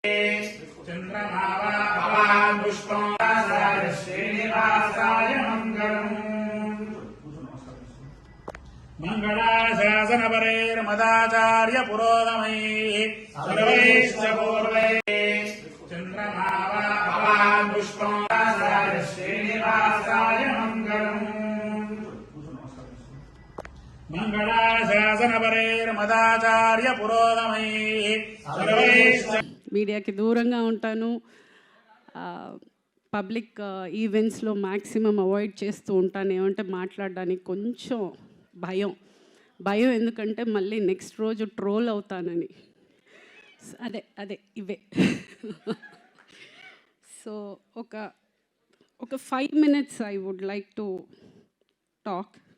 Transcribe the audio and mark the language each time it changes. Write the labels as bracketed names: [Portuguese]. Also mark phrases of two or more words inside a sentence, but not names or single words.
[Sanskrit] चंद्रमावा पुष्पाय श्रीनिवासाय मंगलम् मंगलाशासनपरैर्मदाचार्य पुरोगमैः सर्वैश्च पूर्वैः चंद्रमावा पुष्पाय श्रीनिवासाय मंगलम् मंगलाशासनपरैर्मदाचार्य पुरोगमैः सर्वैश्च [Telugu] మీడియాకి దూరంగా ఉంటాను. పబ్లిక్ ఈవెంట్స్లో మ్యాక్సిమం అవాయిడ్ చేస్తూ ఉంటాను. ఏమంటే మాట్లాడడానికి కొంచెం భయం ఎందుకంటే మళ్ళీ నెక్స్ట్ రోజు ట్రోల్ అవుతానని. అదే ఇవే. [English] సో ఒక 5 minutes I would like to talk.